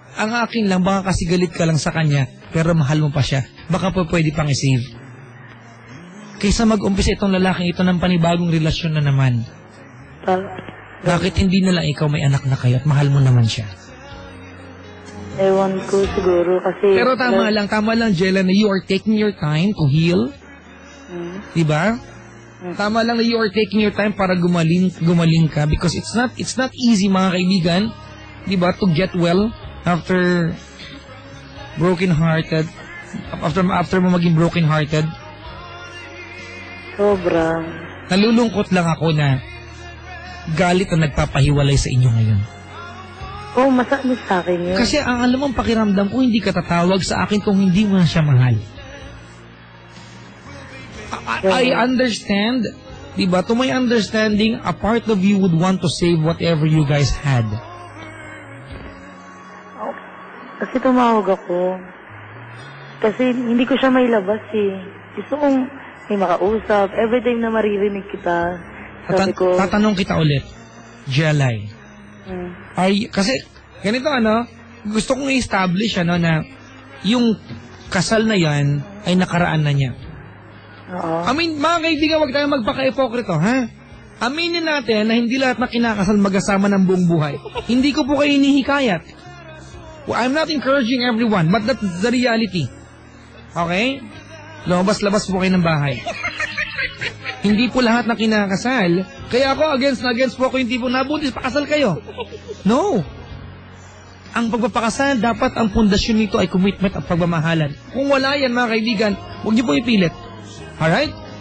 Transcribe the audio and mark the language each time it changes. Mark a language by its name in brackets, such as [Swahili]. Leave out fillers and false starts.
[Filipino] Ang akin lang, baka kasi galit ka lang sa kanya, pero mahal mo pa siya. Baka po pwede pang i-save. Kaysa mag-umpisa itong lalaking ito ng panibagong relasyon na naman. Bakit hindi na lang ikaw may anak na kayo at mahal mo naman siya? Ewan ko siguro kasi... Pero tama lang, [English] Jella, na you are taking your time to heal. [Filipino] Diba? Tama lang na [English] you are taking your time [Filipino] para gumaling ka [English] because it's not easy, [Filipino] mga kaibigan, diba, [English] to get well after broken-hearted, [Filipino] after mo maging [English] broken-hearted. [Filipino] Sobra. Nalulungkot lang ako na galit ang nagpapahiwalay sa inyo ngayon. Oo, masakit sa akin yun. Kasi ang alam mong pakiramdam ko, hindi ka tatawag sa akin kung hindi mo na siya mahal. [English] I understand, [Filipino] diba? [English] To my understanding, a part of you would want to save whatever you guys had. [Filipino] Kasi tumawag ako. Kasi hindi ko siya mailabas eh. Gusto kong may makausap. [English] Every time [Filipino] na maririnig kita, sabi ko... Tatanong kita ulit, Jelay. Kasi, ganito gusto kong i-establish na yung kasal na yan ay nakaraan na niya. Oo. I mean, mga kaibigan, huwag tayong magpaka-ipokrito, ha? Aminin natin na hindi lahat na kinakasal magkasama ng buong buhay. Hindi ko po kayo hinihikayat. [English] Well, I'm not encouraging everyone, but that's the reality. Okay? [Filipino] Lumabas-labas po kayo ng bahay. Hindi po lahat na kinakasal. Kaya ako, against po ako yung tipo nabuntis, pakasal kayo. No. Ang pagpapakasal, dapat ang pundasyon nito ay commitment at pagmamahalan. Kung wala yan, mga kaibigan, huwag niyo po ipilit. Alright?